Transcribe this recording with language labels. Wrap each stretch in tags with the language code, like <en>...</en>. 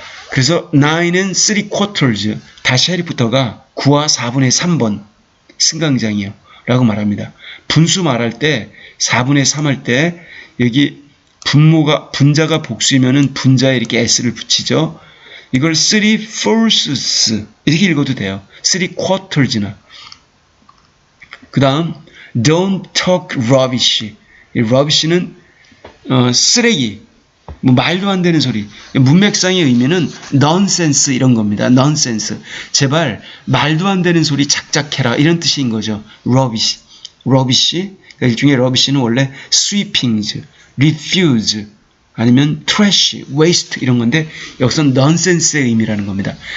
<ko>그래서 9 and 3/4 다시 해리포터가 9와 4분의 3번 승강장이요 라고 말합니다. 분수 말할 때 4분의 3 할 때 여기 분자가 복수이면은 분자에 이렇게 s를 붙이죠. 이걸 3/4 이렇게 읽어도 돼요. 3/4나. 그 다음</ko> <en>Don't talk rubbish.</en> <ko>이 rubbish는 쓰레기, 뭐 말도 안 되는 소리. 문맥상의 의미는 nonsense 이런 겁니다. nonsense. 제발 말도 안 되는 소리 작작해라 이런 뜻인 거죠. rubbish. 일종의 rubbish는 원래 sweepings, refuse, 아니면 trash, waste 이런 건데 여기서는 nonsense의 의미라는 겁니다.</ko>